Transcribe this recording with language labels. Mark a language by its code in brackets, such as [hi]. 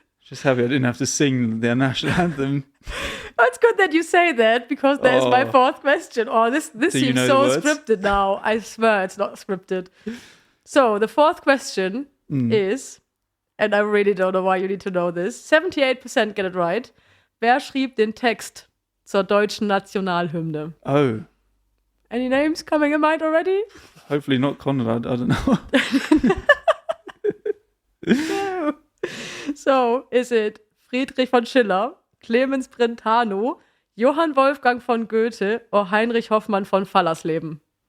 [en] Just happy I didn't have to sing their national anthem. Oh, it's good that you say that because there's my fourth question. Oh, this seems so scripted now. I swear it's not scripted. So the fourth question is, and I really don't know why you need to know this, 78% get it right. [de] Wer schrieb den Text zur deutschen Nationalhymne? [en] Oh. Any names coming in mind already? Hopefully not Conrad, I don't know. No. So, is it Friedrich von Schiller, Clemens Brentano, Johann Wolfgang von Goethe, or Heinrich Hoffmann von Fallersleben?